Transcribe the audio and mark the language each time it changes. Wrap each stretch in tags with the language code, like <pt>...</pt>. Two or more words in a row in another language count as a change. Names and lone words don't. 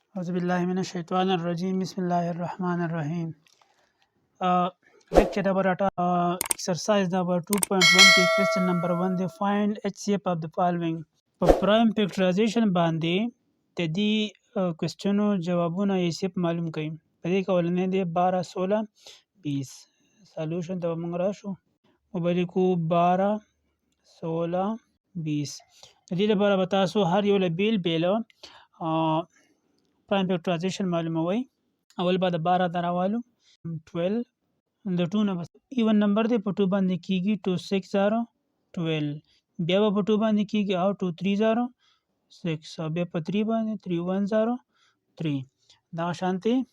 <ar>أعوذ بالله من الشيطان الرجيم بسم الله الرحمن الرحيم.</ar> <en>Lecture number exercise number 2.1 کې question number 1 دی find HCF of the following.</en> <ps>په</ps> <en>prime factorization</en> <ps>باندې د دې کوېسچنو جوابونه HCF معلوم کړئ. په دې کې اولنی دی 12 16 20. سالوشن ته موږ راشو وبلیکو 12 16 20. د دې لپاره به تاسو هر یو له بیل</ps> <en>prime factorization</en> <ps>معلوموي. اول به د 12 نه راوالو 12 د 2 نه بس</ps> <en>even number</en> <ps>دی په 2 باندې کیږي 2 6 0 12 بیا به په 2 باندې کیږي او 2 3 0 6 او بیا په 3 باندې 3 1 0 3 دا شانتي</ps>